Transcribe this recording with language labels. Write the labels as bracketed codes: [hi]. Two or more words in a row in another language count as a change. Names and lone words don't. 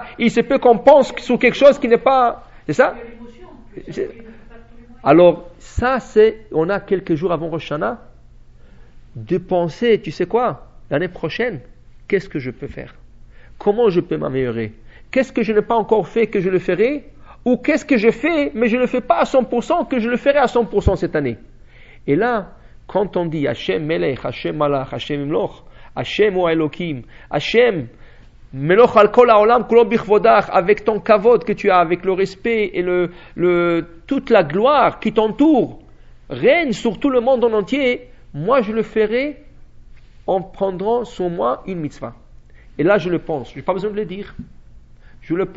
[fr] Il se peut qu'on pense sur quelque chose qui n'est pas, c'est ça? Alors ça on a quelques jours avant Rosh Hashanah de penser, tu sais quoi, l'année prochaine, qu'est-ce que je peux faire? Comment je peux m'améliorer? Qu'est-ce que je n'ai pas encore fait que je le ferai? Ou qu'est-ce que je fais, mais je ne le fais pas à 100%, que je le ferai à 100% cette année. Et là, quand on dit [he] השם מלך השם מלך השם ימלוך השם ו אלוהים השם מלוך על כל העולם כולו בכבודך, [fr] avec ton kavod que tu as, avec le respect et toute la gloire qui t'entoure, règne sur tout le monde en entier, moi je le ferai en prendant sur moi une mitzvah. Et là je le pense, je n'ai pas besoin de le dire.